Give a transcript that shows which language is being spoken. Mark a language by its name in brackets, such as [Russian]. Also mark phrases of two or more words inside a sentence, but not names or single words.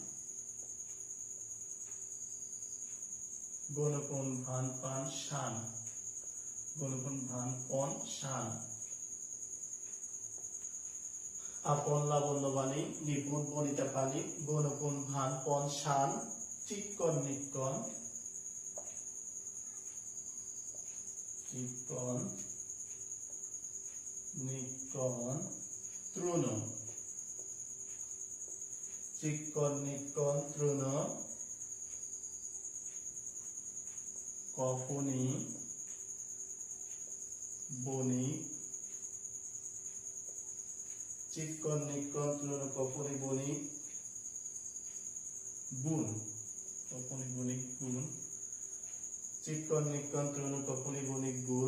[Bangla] গুণগুণ ভান পান শান, গুণগুণ ভান পন শান, আপন লাবণ্য বাণী, নিপুণ বনিতা পানি, গুণগুণ ভান পন শান, চিক্কণ নিক্কণ, চিক্কণ নিক্কণ তৃণ, চিক্কণ নিক্কণ তৃণ, কফনি বণিক, চিক্কণ নিক্কণ তৃণ কফনি বণিক গুণ, কফনি বণিক গুণ, চিক্কণ নিক্কণ তৃণ কফনি বণিক গুণ।